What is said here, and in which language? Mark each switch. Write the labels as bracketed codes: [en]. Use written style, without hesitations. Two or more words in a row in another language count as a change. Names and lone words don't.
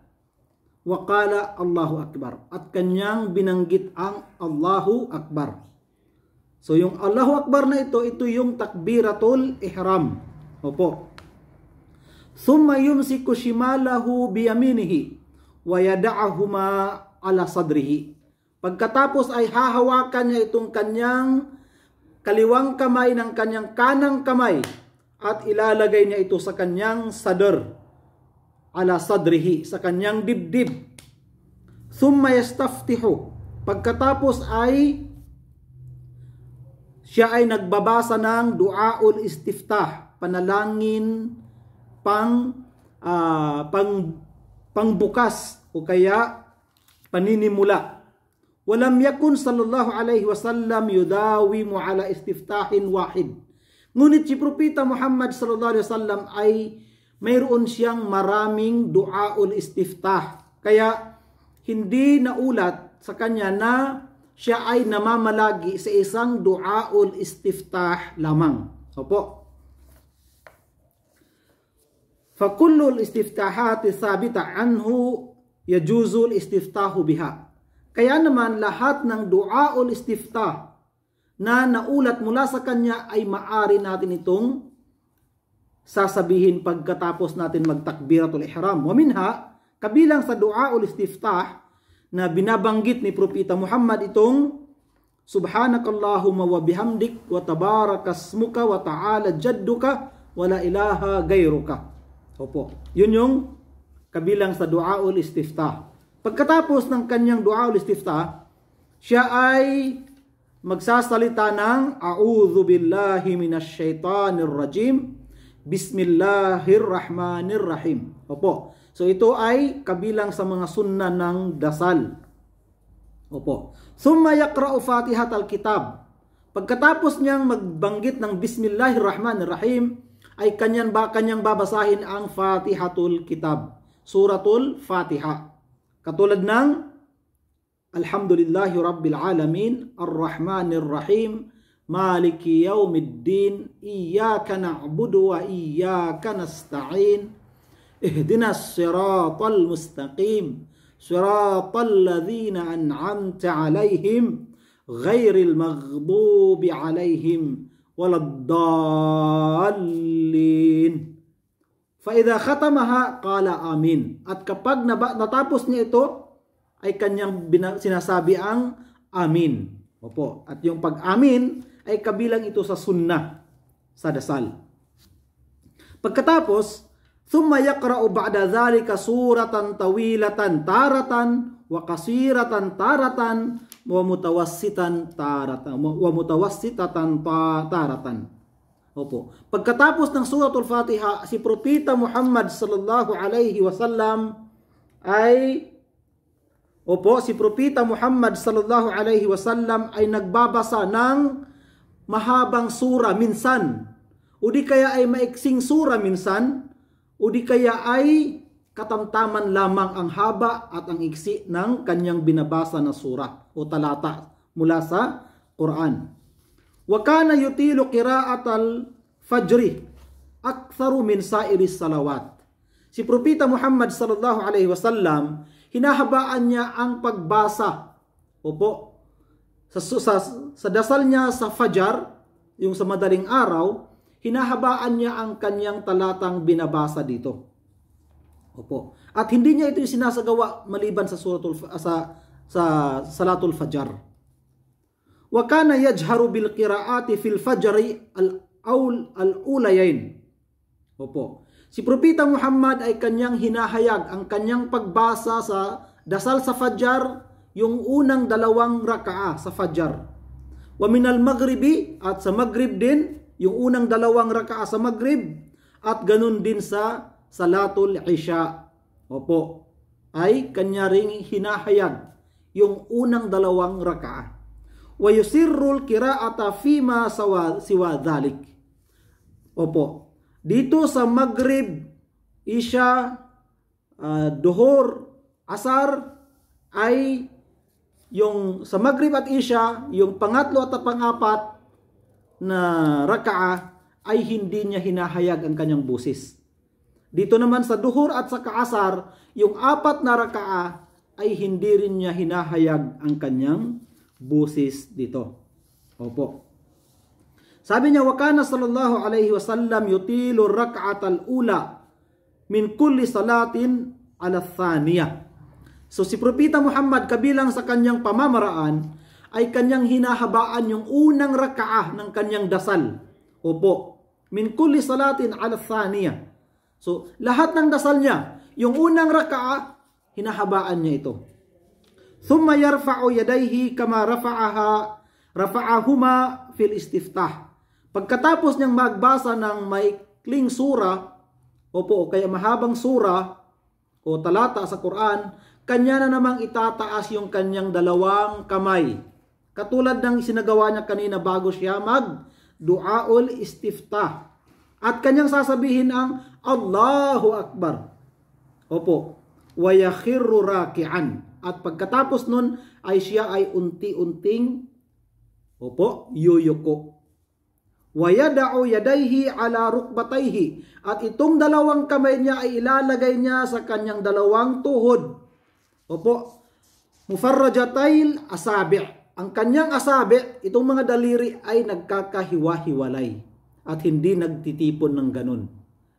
[ar] وقال الله أكبر, [tl] at kanyang binanggit ang [ar] الله أكبر. [tl] So yung [ar] الله أكبر [tl] na ito yung [ar] تكبيرة الإحرام. [tl] Opo. [ar] ثم يمسك شماله بيمينه ويضعهما على صدره. [tl] Pagkatapos ay hahawakan niya itong kanyang kaliwang kamay ng kanyang kanang kamay at ilalagay niya ito sa kanyang sadr, [ar] على صدره, [tl] sa kanyang dibdib. [ar] ثم يستفتح. [tl] Pagkatapos ay siya ay nagbabasa ng [ar] دعاء الاستفتاح, [tl] panalangin pangbukas o kaya paninimula. [ar] ولم يكن صلى الله عليه وسلم يداوم على استفتاح واحد. [tl] Ngunit si Propeta Muhammad [ar] صلى الله عليه وسلم [tl] ay mayroon siyang maraming [ar] دعاء الاستفتاح. [tl] Kaya hindi naulat sa kanya na siya ay namamalagi sa isang [ar] دعاء الاستفتاح [tl] lamang. Opo. [ar] فكل الاستفتاحات الثابتة عنه يجوز الاستفتاح بها. [tl] Kaya naman lahat ng [ar] دعاء الاستفتاح [tl] na naulat mula sa kanya ay maari natin itong sasabihin pagkatapos natin magtakbiratul ihram. [ar] ومنها, [tl] kabilang sa [ar] دعاء الاستفتاح [tl] na binabanggit ni Propeta Muhammad itong [ar] سبحانك اللهم وبحمدك وتبارك اسمك وتعالى جدك ولا إله غيرك. [tl] Opo, yun yung kabilang sa [ar] دعاء الاستفتاح. [tl] Pagkatapos ng kanyang [ar] دعاء الاستفتاح, [tl] siya ay magsasalita ng [ar] أعوذ بالله من الشيطان الرجيم، بسم الله الرحمن الرحيم. [tl] Opo, so ito ay kabilang sa mga sunna ng dasal. Opo. [ar] ثم يقرأ فاتحة الكتاب. [tl] Pagkatapos niyang magbanggit ng Bismillahirrahmanirrahim, ay kanyang babasahin ang Fatihatul Kitab, Suratul Fatiha. Katulad ng [ar] الحمد لله رب العالمين، الرحمن الرحيم، مالك يوم الدين، إياك نعبد وإياك نستعين، اهدنا الصراط المستقيم، صراط الذين أنعمت عليهم، غير المغضوب عليهم ولا الضالين. فإذا ختمها قال آمين. [tl] At kapag natapos niya ito, ay kanyang sinasabi ang amin. Opo. At yung pag-amin ay kabilang ito sa sunnah, sa dasal. Pagkatapos, [ar] ثم يقرأ بعد ذلك سورة طويلة تارة وقصيرة تارة ومتوسطة تارة. [tl] Opo. Pagkatapos ng suratul Fatiha, si Propeta Muhammad [ar] صلى الله عليه وسلم [tl] ay nagbabasa ng mahabang sura minsan, o di kaya ay maiksing sura minsan, o di kaya ay katamtaman lamang ang haba at ang iksi ng kanyang binabasa na sura o talata mula sa Quran. [ar] وكان يطيل قراءة الفجر أكثر من سائر الصلوات. [tl] Si Propeta Muhammad [ar] صلى الله عليه وسلم, [tl] hinahabaan niya ang pagbasa. Opo. Sa dasal niya sa Fajar, yung sa madaling araw, hinahabaan niya ang kanyang talatang binabasa dito. Opo. At hindi niya ito sinasagawa maliban sa [ar] صلاة الفجر. وكان يجهر بالقراءة في الفجر الأوليين. [tl] Opo. Si Propeta Muhammad ay kanyang hinahayag ang kanyang pagbasa sa dasal sa Fajar, yung unang 2 raka'a sa Fajar. [ar] ومن المغرب, [tl] at sa Maghrib din, yung unang 2 raka'a sa Maghrib, at ganun din sa [ar] صلاة العشاء. [tl] Opo. Ay kanya ring hinahayag yung unang 2 raka'a. [ar] ويسر القراءة فيما سوى ذلك. [tl] Opo. Dito sa Maghrib, Isha, Duhur, Asar, ay yung sa Maghrib at Isha, yung pangatlo at pang-apat na raka'a ay hindi niya hinahayag ang kanyang busis. Dito naman sa Duhur at sa Asar, yung 4 na raka'a ay hindi rin niya hinahayag ang kanyang busis dito. Opo. Sabi niya, [ar] وكان صلى الله عليه وسلم يطيل الركعة الأولى من كل صلاة على الثانية. [tl] So si Propeta Muhammad, kabilang sa kanyang pamamaraan, ay kanyang hinahabaan yung unang rak'ah ng kanyang dasal. Opo. [ar] من كل صلاة على الثانية. [tl] So lahat ng dasal niya, yung unang rak'ah, hinahabaan niya ito. [ar] ثم يرفع يديه كما رفعهما في الاستفتاح. [tl] Pagkatapos niyang magbasa ng maikling sura, opo, o kaya mahabang sura o talata sa Quran, kanya na namang itataas yung kanyang 2 kamay. Katulad ng isinagawa niya kanina bago siya mag- [ar] دعاء الاستفتاح. [tl] At kanyang sasabihin ang Allahu Akbar. [ar] Opo, ويخر راكعا. [tl] At pagkatapos nun ay siya ay unti-unting yuyuko. [ar] ويضع يديه على ركبتيه. [tl] At itong 2 kamay niya ay ilalagay niya sa kanyang 2 tuhod. [ar] Opo, مفرجتي الأصابع'. [tl] Ang kanyang asabi', itong mga daliri ay nagkakahiwa-hiwalay at hindi nagtitipon ng ganun.